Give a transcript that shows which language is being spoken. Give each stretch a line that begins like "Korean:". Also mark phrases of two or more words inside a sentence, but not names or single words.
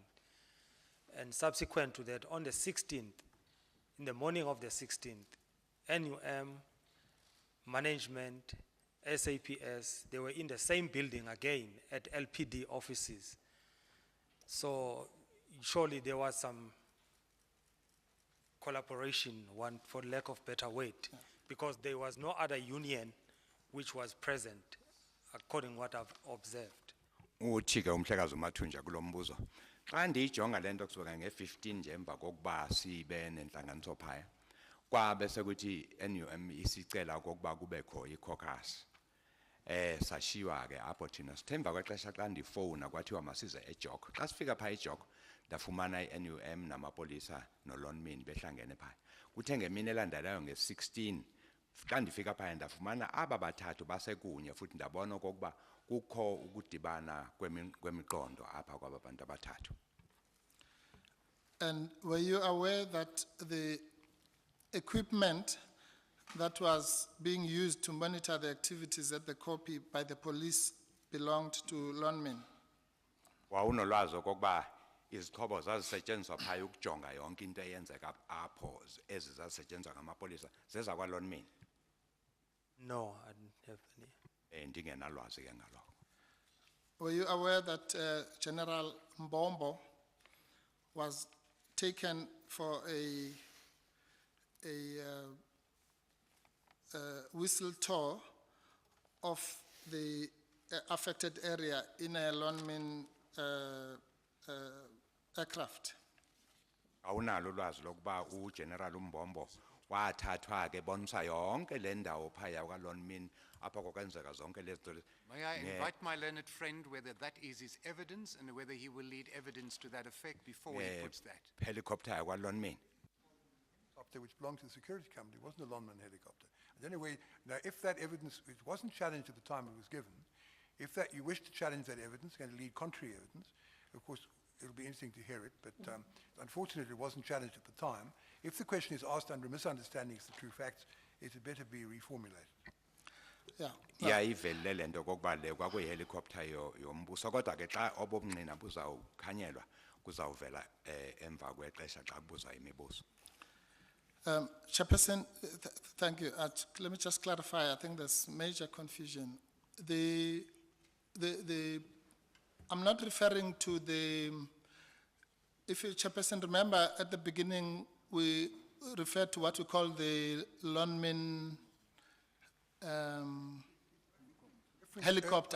English: And subsequent to that, on the 16th, in the morning of the 16th, NUM, management, SAPS, they were in the same building again at LPD offices. So surely there was some collaboration, one for lack of better word, because there was no other union which was present, according what I've observed.
Xhosa: Uthi-ke umhlekazi uMathunjwa kulo mbuzo. Xa ndiyijonga lento kusuka nge-15 nje emva kokuba sibe nenhlanganiso phaya, kwabe sekuthi NUM isicela okokuba kubekho i-caucus. Sashiywa-ke apho thina sithemba kwexesha xa ndifowuna kwathiwa masize eJok. Xa sifika phaya eJok, ndafumana i-NUM namapolisa nolonmin behlangene phaya. Kuthe ngemini elandelayo nge-16, xa ndifika phaya ndafumana aba bathathu basekunye futhi ndabona okokuba kukho ukudibana kwemiqondo apha kwaba bantu abathathu.
English: And were you aware that the equipment that was being used to monitor the activities at the copy by the police belonged to lawmen?
Xhosa: Wawunolwazi okokuba izixhobo zazisetshenziswa phaya ukujonga yonke into eyenzeka apho ezi zazisetshenziswa ngamapolisa zeza kwalonmin?
English: No, I didn't have any.
Xhosa: Ndingenalwazi ke ngaloko.
English: Were you aware that General Mbombo was taken for a whistle tour of the affected area in a lawman aircraft?
Xhosa: Awunalo ulwazi lokuba uGeneral Mbombo wathathwa ke bonisa yonke le ndawo phaya kwalonmin apha kokwenzeka zonke lezi.
English: May I invite my learned friend whether that is his evidence and whether he will lead evidence to that effect before he puts that?
Xhosa: Helicopter kwalonmin.
English: Helicopter which belonged to the security company, it wasn't a lawman helicopter. And anyway, now if that evidence, it wasn't challenged at the time it was given, if that you wish to challenge that evidence, going to lead contrary evidence, of course it'll be interesting to hear it, but unfortunately it wasn't challenged at the time. If the question is asked under misunderstanding of the true facts, it had better be reformulated. Yeah. Yeah,
Xhosa: ivelele lento kokuba le kwakuyihelicopter yombuso kodwa ke xa obomnqina buzawukhanyelwa kuzawuvela emva kwexesha xa kubuzwa imibuzo.
English: Chairperson, thank you. Let me just clarify. I think there's major confusion. I'm not referring to the. If you, Chairperson, remember at the beginning we referred to what we call the lawman helicopter.